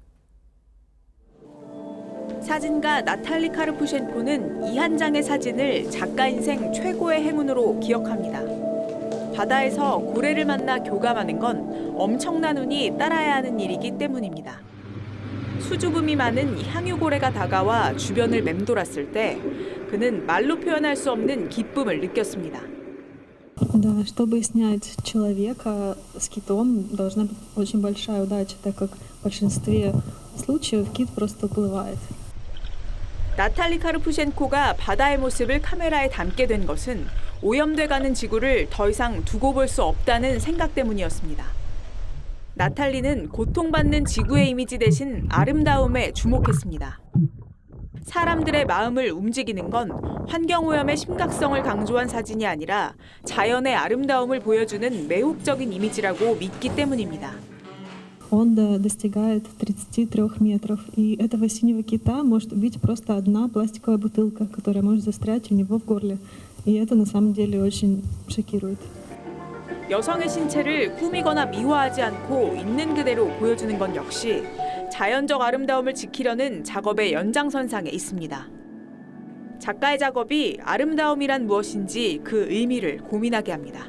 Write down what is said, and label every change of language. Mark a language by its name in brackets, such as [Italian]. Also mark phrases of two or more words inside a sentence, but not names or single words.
[Korean] 사진가 나탈리 카르푸센코는 이 한 장의 사진을 작가 인생 최고의 행운으로 기억합니다. 바다에서 고래를 만나 교감하는 건 엄청난 운이 따라야 하는 일이기 때문입니다. 수줍음이 많은 향유고래가 다가와 주변을 맴돌았을 때 그는 말로 표현할 수 없는 기쁨을 느꼈습니다. [Russian] Да, чтобы снять человека с китом, должна быть очень большая удача, так как в большинстве случаев кит просто уплывает. [Korean] 나탈리 카르푸센코가 바다의 모습을 카메라에 담게 된 것은 오염돼가는 지구를 더 이상 두고 볼 수 없다는 생각 때문이었습니다. 나탈리는 고통받는 지구의 이미지 대신 아름다움에 주목했습니다. 사람들의 마음을 움직이는 건 환경오염의 심각성을 강조한 사진이 아니라 자연의 아름다움을 보여주는 매혹적인 이미지라고 믿기 때문입니다. [Russian] Он достигает 33 метров, и этого синего кита может убить просто одна пластиковая бутылка, которая может застрять у него в горле. И это на самом деле очень шокирует. [Korean] 여성의 신체를 꾸미거나 미화하지 않고 있는 그대로 보여주는 건 역시 자연적 아름다움을 지키려는 작업의 연장선상에 있습니다. 작가의 작업이 아름다움이란 무엇인지 그 의미를 고민하게 합니다.